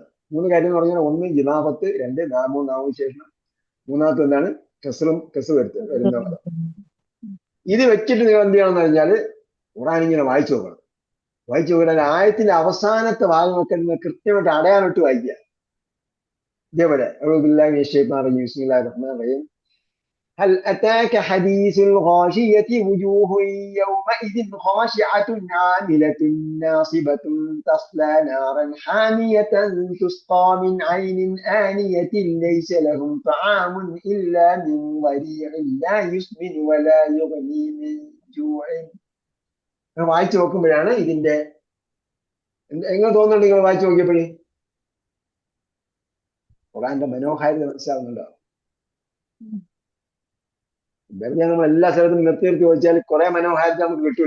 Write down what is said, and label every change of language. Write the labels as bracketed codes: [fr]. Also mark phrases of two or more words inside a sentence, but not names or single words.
[ml] 3 കാര്യം എന്ന് പറഞ്ഞാൽ 1 ഇലാഫത്ത്, 2 നാമവിശേഷണം, 3ാമത്തെ എന്താണ് കസ്ർ വരുന്ന പദം. ഇത് വെച്ചിട്ട് നിങ്ങൾ എന്ത് ചെയ്യണമെന്ന് പറഞ്ഞാൽ ഖുർആൻ ഇങ്ങനെ വായിച്ചു നോക്കണം. വായിച്ചു നോക്കിയാൽ ആയത്തിന്റെ അവസാനത്തെ ഭാഗമൊക്കെ നിങ്ങൾ കൃത്യമായിട്ട് അടയാളിട്ട് വായിക്കുക. [ar] ഇതേപോലെ هل أتاك حديث الغاشية وجوه يومئذ خاشعة عاملة ناصبة تصلى نارا حامية تسقى من عين آنية ليس لهم طعام إلا من ضريع لا يسمن ولا يغني من جوع. [ml] വായിച്ചു നോക്കുമ്പോഴാണ് ഇതിന്റെ എങ്ങനെ തോന്നുന്നുണ്ട്? നിങ്ങൾ വായിച്ചു നോക്കിയപ്പോഴേ ഖുർആന്റെ മനോഹാരിത മനസ്സിലാവുന്നുണ്ടോ? വെറുതെ നമ്മൾ എല്ലാ സ്ഥലത്തും നിർത്തി ചോദിച്ചാൽ കുറെ മനോഹാരിത നമുക്ക് കിട്ടൂല.